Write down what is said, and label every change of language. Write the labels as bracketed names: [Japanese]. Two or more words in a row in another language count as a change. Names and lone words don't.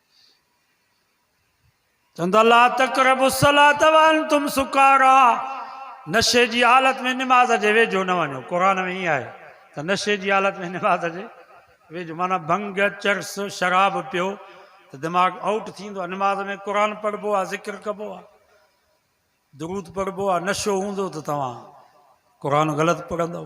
[Arabic] चवंदा لا تقربوا الصلاة وأنتم سكارى. [Sindhi] नशे जी हालत में निमाज़ जे वेझो न वञो। क़ुरान में ईअं आहे त नशे जी हालत में निमाज़ जे वेझो, माना भंग चरस शराब पियो त दिमाग़ आउट थींदो आहे। निमाज़ में क़ुरान पढ़बो आहे, ज़िक्र कबो आहे, दुरूद पढ़बो आहे। नशो हूंदो त तव्हां क़ुरान ग़लति पढ़ंदव।